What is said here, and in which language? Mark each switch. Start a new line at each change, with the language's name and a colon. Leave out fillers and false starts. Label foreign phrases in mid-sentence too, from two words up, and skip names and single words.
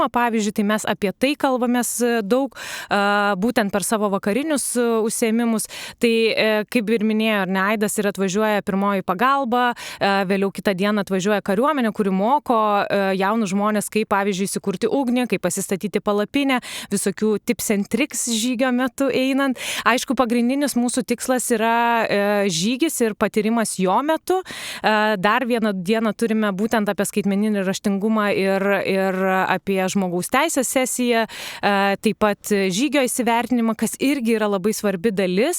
Lithuanian: Pavyzdžiui, tai mes apie tai kalbamės daug, būtent per savo vakarinius užsiėmimus. Tai, kaip ir minėjo, Aidas ir atvažiuoja pirmoji pagalba, vėliau kitą dieną atvažiuoja kariuomenė, kuri moko jaunus žmonės, kaip, pavyzdžiui, įsikurti ugnį, kaip pasistatyti palapinę, visokių
English: tips and tricks
Lithuanian: žygio metu einant. Aišku, pagrindinis mūsų tikslas yra žygis ir patyrimas jo metu. Dar vieną dieną turime būtent apie skaitmeninį raštingumą ir apie žmogaus teisės sesiją, taip pat žygio įsivertinimą, kas irgi yra labai svarbi dalis.